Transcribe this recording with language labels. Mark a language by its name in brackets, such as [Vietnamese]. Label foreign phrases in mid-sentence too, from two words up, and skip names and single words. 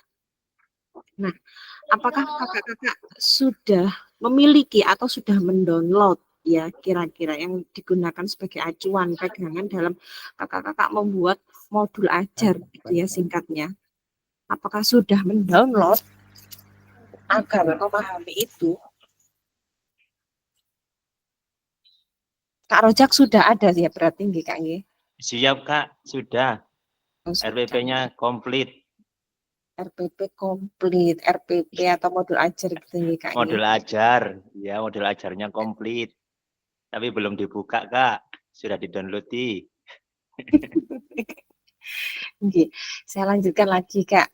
[Indonesian] Nah, apakah kakak-kakak sudah memiliki atau sudah mendownload ya kira-kira yang digunakan sebagai acuan pegangan dalam kakak-kakak membuat modul ajar gitu ya singkatnya? Apakah sudah mendownload agar memahami itu? Kak Rojak sudah ada ya berarti nggih Kak nggih? Siap Kak, sudah. Oh, sudah. RPP-nya komplit. RPP komplit, RPP atau modul ajar gitu ya Kak. Modul ajar, ya modul ajarnya komplit. Tapi belum dibuka Kak, sudah di-download di. Oke, saya lanjutkan lagi Kak.